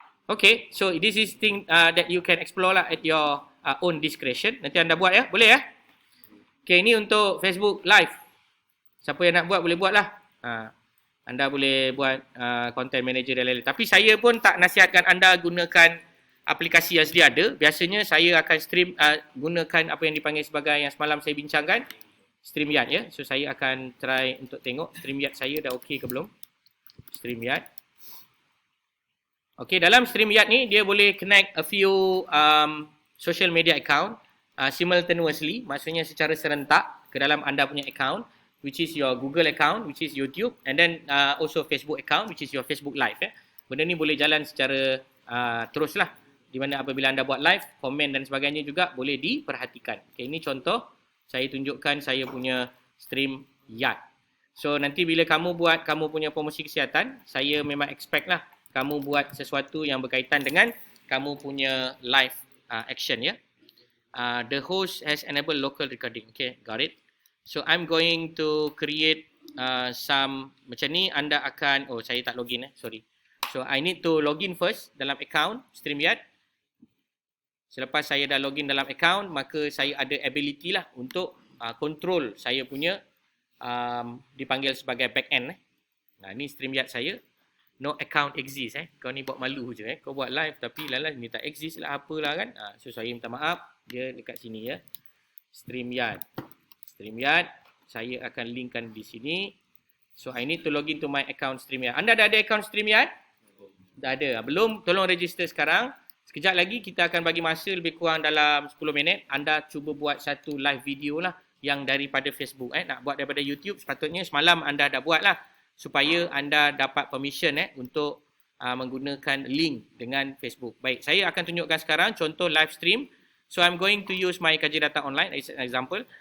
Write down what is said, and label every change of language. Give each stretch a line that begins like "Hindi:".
English: Okay, so this is thing that you can explore lah at your own discretion.
Malay: Nanti anda buat ya, boleh ya? Okay, ini untuk Facebook Live. Siapa yang nak buat, boleh buat lah. Anda boleh buat content manager dan lain-lain. Tapi saya pun tak nasihatkan anda gunakan aplikasi yang sedia ada. Biasanya saya akan stream, gunakan apa yang dipanggil sebagai yang semalam saya bincangkan. StreamYard ya. So saya akan try untuk tengok StreamYard saya dah okey ke belum. StreamYard. Okey, dalam StreamYard ni dia boleh
English: connect a few social media account simultaneously,
Malay: maksudnya secara serentak ke dalam anda punya account,
English: which is your Google account,
Malay: which is YouTube, and then also Facebook account, which is your Facebook Live ya. Benda ni boleh jalan secara teruslah, di mana apabila anda buat live, komen dan sebagainya juga boleh diperhatikan. Okey, ini contoh saya tunjukkan saya punya StreamYard. So nanti bila kamu buat kamu punya promosi kesihatan, saya memang expect lah kamu buat sesuatu yang berkaitan dengan kamu punya live action ya.
English: The host has enabled local recording. Okay, got it. So I'm going to create some
Malay: macam ni. Anda akan, oh saya tak login sorry.
English: So I need to login first
Malay: dalam account StreamYard. Selepas saya dah login dalam account, maka saya ada ability lah untuk control saya punya dipanggil sebagai back-end. Nah, ni StreamYard saya.
English: No account exist
Malay: Kau ni buat malu je Kau buat live tapi lalas ni tak exist lah apalah kan. So saya minta maaf. Dia dekat sini ya. StreamYard. Saya akan linkkan di sini.
English: So I need to login to my account StreamYard.
Malay: Anda dah ada account StreamYard? Dah ada. Belum? Tolong register sekarang. Sekejap lagi kita akan bagi masa lebih kurang dalam 10 minit. Anda cuba buat satu live video lah yang daripada Facebook. Nak buat daripada YouTube, sepatutnya semalam anda dah buat lah. Supaya anda dapat permission untuk menggunakan link dengan Facebook. Baik, saya akan tunjukkan sekarang contoh live stream.
English: So I'm going to use my Kaji Data Online as an example.